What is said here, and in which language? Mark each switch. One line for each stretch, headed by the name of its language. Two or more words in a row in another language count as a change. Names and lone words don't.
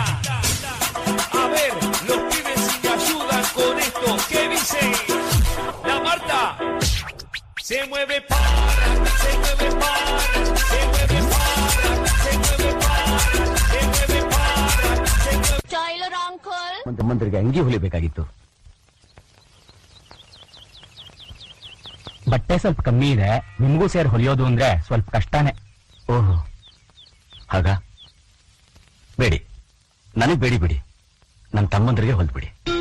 Spanish: A ver, los pibes si me ayudan con esto. ¿Qué dice? La Marta. Se mueve para, se mueve para, se mueve para, se mueve para, se mueve para, se mueve.
English: tailor uncle,
Kannada: ಮಂತ್ರಿಗೆ ಅಂಗಿ ಹೊಲಿಬೇಕಾಗಿತ್ತು. ಬಟ್ಟೆ ಸ್ವಲ್ಪ ಕಮ್ಮಿ ಇದೆ, ನಿಮಗೂ ಸೇರಿ ಹೊಲಿಯೋದು ಅಂದ್ರೆ ಸ್ವಲ್ಪ ಕಷ್ಟನೇ. ಓಹೋ, ಹಾಗ ಬೇಡಿ, ನನಗ್ ಬೇಡಿ ಬಿಡಿ, ನನ್ನ ತಮ್ಮಂದ್ರಿಗೆ ಹೊಲ್ಬಿಡಿ.